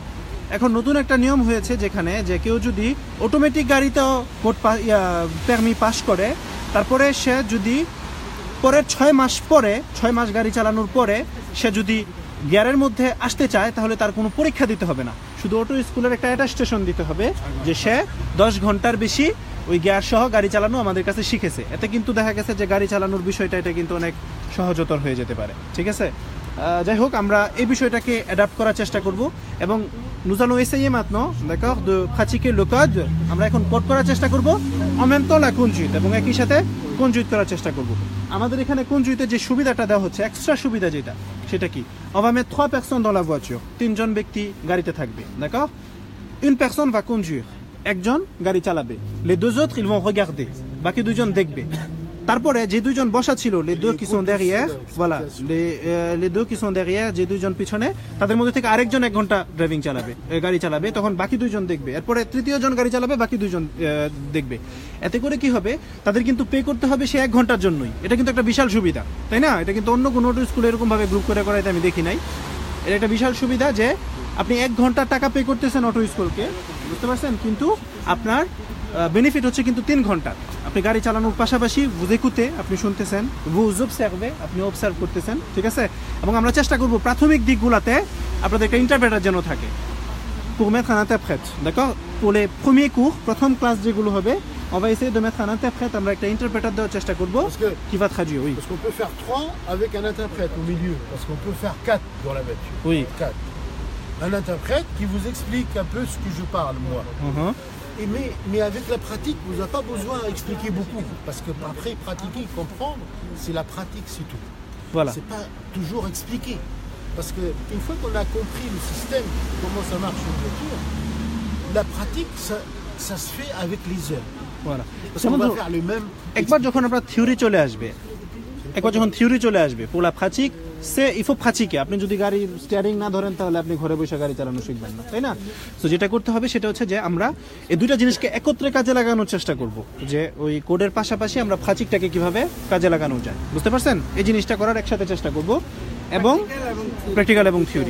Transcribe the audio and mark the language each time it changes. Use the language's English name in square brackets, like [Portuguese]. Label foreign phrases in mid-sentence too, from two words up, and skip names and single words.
[Bangla] এখন নতুন একটা নিয়ম হয়েছে যেখানে যে কেউ যদি অটোমেটিক গাড়িতেও পারমি পাস করে, তারপরে সে যদি পরের 6 মাস গাড়ি চালানোর পরে সে যদি গিয়ারের মধ্যে আসতে চায় তাহলে তার কোনো পরীক্ষা দিতে হবে না, শুধু অটো স্কুলের একটা অ্যাটাস্টেশন দিতে হবে যে সে 10 ঘন্টার বেশি ওই গিয়ার সহ গাড়ি চালানো আমাদের কাছে শিখেছে। এতে কিন্তু দেখা গেছে যে গাড়ি চালানোর বিষয়টা এটা কিন্তু অনেক সহজতর হয়ে যেতে পারে। ঠিক আছে, যাই হোক আমরা এই বিষয়টাকে অ্যাডাপ্ট করার চেষ্টা করব এবং [French] nous allons essayer maintenant, d'accord, de pratiquer le code. [Bangla] আমরা এখন কোড করার চেষ্টা করব [French] en même temps la conduite [Bangla] এবং একই সাথে conduite করার চেষ্টা করব। আমাদের এখানে conduite যে সুবিধাটা দেওয়া হচ্ছে, এক্সট্রা সুবিধা যেটা, সেটা কি? [French] On va mettre 3 personnes dans la voiture. [Bangla] 3 জন ব্যক্তি গাড়িতে থাকবে, [French] d'accord? Une personne va conduire. [Bangla] একজন গাড়ি চালাবে, [French] les deux autres ils vont regarder, [Bangla] বাকি দুইজন দেখবে। তারপরে যে দুইজন বসা ছিল [French] les deux qui sont derrière, voilà, les deux qui sont derrière, [Bangla] যে দুইজন পিছনে, তাদের মধ্যে থেকে আরেকজন 1 ঘন্টা ড্রাইভিং চালাবে, গাড়ি চালাবে, তখন বাকি দুইজন দেখবে। এরপরে তৃতীয় জন গাড়ি চালাবে, বাকি দুইজন দেখবে। এতে করে কি হবে, তাদের কিন্তু পে করতে হবে সে 1 ঘন্টার জন্যই। এটা কিন্তু একটা বিশাল সুবিধা, তাই না? এটা কিন্তু অন্য কোনো স্কুলে এরকম ভাবে গ্রুপ করে করাইতে আমি দেখি নাই। এটা একটা বিশাল সুবিধা যে আপনি 1 ঘন্টার টাকা পে করতেছেন অটো স্কুলকে, বুঝতে পারছেন, কিন্তু আপনার বেনিফিট হচ্ছে কিন্তু 3 ঘন্টা। আপনি গাড়ি চালানোর পাশাপাশি [French] vous écoutez, [Bangla] আপনি শুনতেছেন, [French] vous observez, [Bangla] আপনি অবজার্ভ করতেছেন। ঠিক আছে, এবং আমরা চেষ্টা করব প্রাথমিক দিকগুলোতে আপনাদের একটা ইন্টারপ্রেটার যেন থাকে, [French] pour mettre un interprète, d'accord? pour les premiers cours, [Bangla] প্রথম ক্লাস যেগুলো হবে, [French] on va essayer de mettre un interprète, [Bangla] আমরা একটা ইন্টারপ্রেটার দেওয়ার চেষ্টা করব [French] qui va traduire. Oui, parce qu'on peut faire 3 avec un interprète au milieu, parce qu'on peut faire 4 dans la voiture. Oui, 4. Un interprète qui vous explique un peu ce que je parle moi. Mais avec la pratique, vous n'avez pas besoin d'expliquer beaucoup. Parce que après, pratiquer, comprendre, c'est la pratique, c'est tout. Voilà. C'est pas toujours expliquer. Parce qu'une fois qu'on a compris le système, comment ça marche une voiture, la pratique, ça se fait avec les heures. Voilà. Parce qu'on va faire le même... [Bangla] একবার যখন আপনার থিওরি চলে আসবে, [French] pour la pratique, il faut pratiquer. [Bangla] আপনি যদি গাড়ি স্টিয়ারিং না ধরেন তাহলে আপনি ঘরে বসে গাড়ি চালানো শিখবেন না, তাই না? তো যেটা করতে হবে সেটা হচ্ছে যে আমরা এই দুইটা জিনিসকে একত্রে কাজে লাগানোর চেষ্টা করব, যে ওই কোডের পাশাপাশি আমরা প্র্যাকটিকটাকে কিভাবে কাজে লাগানো যায়, বুঝতে পারছেন? এই জিনিসটা করার একসাথে চেষ্টা করব, এবং প্র্যাকটিক্যাল এবং থিওরি।